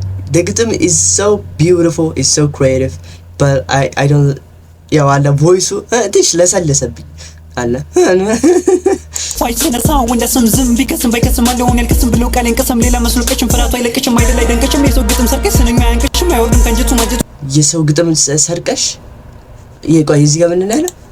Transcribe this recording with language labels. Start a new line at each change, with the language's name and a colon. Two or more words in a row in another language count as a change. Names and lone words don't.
English: The ግጥም is so beautiful, is so creative, but I, I don't
Amharic: ያው አለ ቮይሱ፣ እ፣ ትንሽ ለሰለሰብኝ አለ። ፋይት ሲነሳ ወንደ ስም ዝም ቢከስም ባይከስም አለ ሆን ያልከስም ብሎ ቃሌን ቅስም ሌላ መስሎ ቀሽም ፍርሃቱ አይለቅሽም አይደል አይደንቅሽም የሰው ግጥም ሰርቀሽ ስንኛ አያንቅሽም አይወርድም ከንጀቱ ማጀቱ የሰው ግጥም ሰ-፣ ሰርቀሽ ይ-፣ ቆይ እዚህ ጋር ምንድን ነው ያለው?